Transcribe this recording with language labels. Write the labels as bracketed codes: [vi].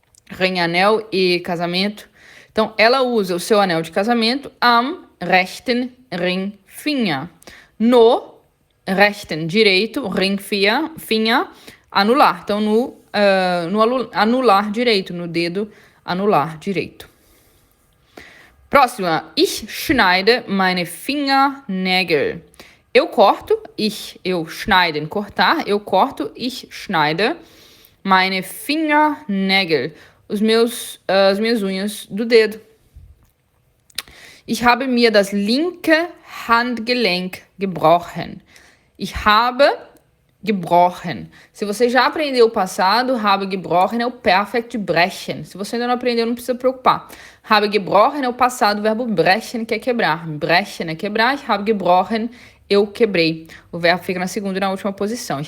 [pt] Ring, anel e casamento. Então, ela usa o seu anel de casamento [de] am rechten Ringfinger. [pt] No rechten, direito, Ringfinger, anular. Então, no anular direito, no dedo anular direito. Próxima. [de] Ich schneide meine Fingernägel. [pt] Eu corto, eu schneiden, cortar, eu corto, [de] ich schneide meine Fingernägel, [pt] as minhas unhas do dedo. [de] Ich habe mir das linke Handgelenk gebrochen. Ich habe gebrochen. [pt] Se você já aprendeu o passado, [de] habe gebrochen [pt] é o perfect brechen. Se você ainda não aprendeu, não precisa preocupar. [de] Habe gebrochen [pt] é o passado, o verbo brechen, que é quebrar. Brechen é quebrar, [de] ich habe gebrochen, [pt] eu quebrei. O verbo fica na segunda e na última posição.